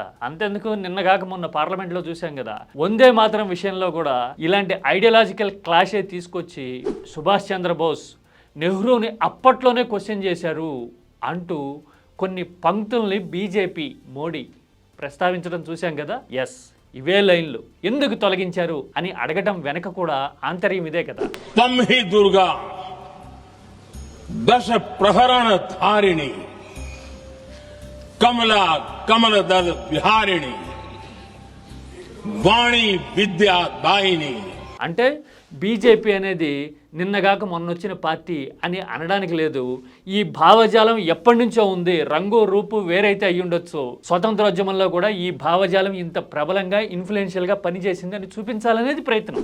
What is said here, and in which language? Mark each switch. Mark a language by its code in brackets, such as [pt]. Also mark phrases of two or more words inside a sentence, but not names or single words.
[te] అంతెందుకు, నిన్నగాక మొన్న పార్లమెంట్లో చూసాం కదా, వందే మాతరం విషయంలో కూడా ఇలాంటి [en] ideological clash [te] తీసుకొచ్చి సుభాష్ చంద్రబోస్ నెహ్రూని అప్పట్లోనే క్వశ్చన్ చేశారు అంటూ కొన్ని పంక్తుల్ని బీజేపీ మోడీ ప్రస్తావించడం చూసాం కదా. ఎస్, ఇవే లైన్లు ఎందుకు తొలగించారు అని అడగటం వెనక కూడా ఆంతర్యం ఇదే కదా. [sa] దుర్గా दश प्रहरण धारिणी कमला कमल दल विहारिणी वाणी विद्या दायिनी. [te] అంటే బీజేపీ అనేది నిన్నగాక మొన్నొచ్చిన పార్టీ అని అనడానికి లేదు. ఈ భావజాలం ఎప్పటి నుంచో ఉంది. రంగు రూపు వేరైతే అయ్యి ఉండొచ్చు, స్వతంత్రోద్యమంలో కూడా ఈ భావజాలం ఇంత ప్రబలంగా ఇన్ఫ్లుయెన్షియల్గా పనిచేసింది అని చూపించాలనేది ప్రయత్నం.